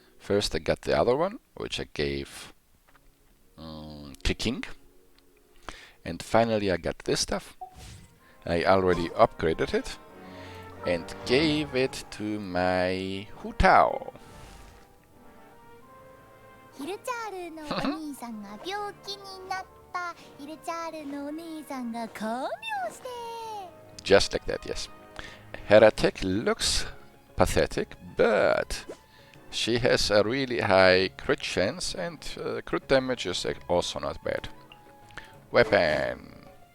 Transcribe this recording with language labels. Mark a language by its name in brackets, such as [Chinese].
[English] First I got the other one, which I gave kicking. And finally I got this stuff. I already upgraded it and gave it to my Hu Tao. [Japanese] ヒルチャールのお兄さんが病気になった。ヒルチャールのお兄さんが看病して。 [English] Just like that, yes. Her attack looks pathetic, but she has a really high crit chance and crit damage is also not bad. Weapon.